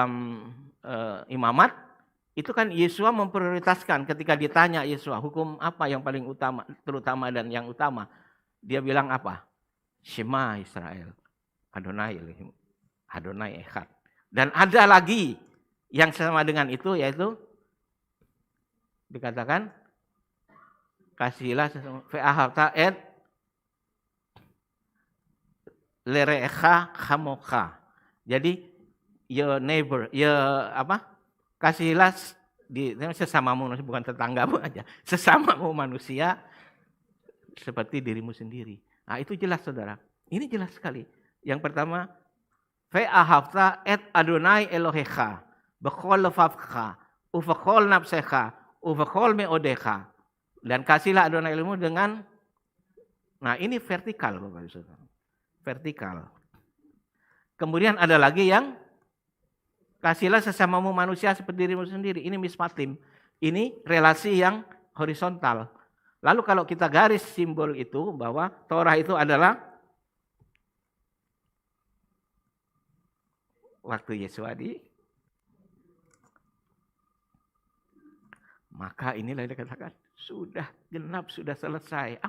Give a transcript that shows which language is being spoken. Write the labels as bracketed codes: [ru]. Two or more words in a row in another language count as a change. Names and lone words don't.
[id] Dan di dalam Imamat Itu kan Yesua memprioritaskan ketika ditanya Yesua, hukum apa yang paling utama, terutama dan yang utama. Dia bilang apa? [he] שמע ישראל, אדוני אלוהים, אדוני אחד. [id] Dan ada lagi yang sama dengan itu, yaitu dikatakan kasihilah [he] ואהבת את לרעך כמוך. [en] Jadi your neighbor, [id] kasihilah sesamamu, bukan tetanggamu aja, sesamamu manusia seperti dirimu sendiri. Nah, itu jelas saudara. Ini jelas sekali. Yang pertama, [he] ואהבת את אדוני אלוהיך בכל לבבך ובכל נפשך ובכל מאדך. [id] Dan kasihlah Adonai Elohimmu dengan, nah ini vertikal Bapak Ibu Saudara. Vertikal. Kemudian ada lagi yang kasihlah sesamamu manusia seperti dirimu sendiri. Ini mispatim. Ini relasi yang horizontal. Lalu kalau kita garis simbol itu bahwa Torah itu adalah waktu Yesua maka inilah dikatakan sudah genap, sudah selesai.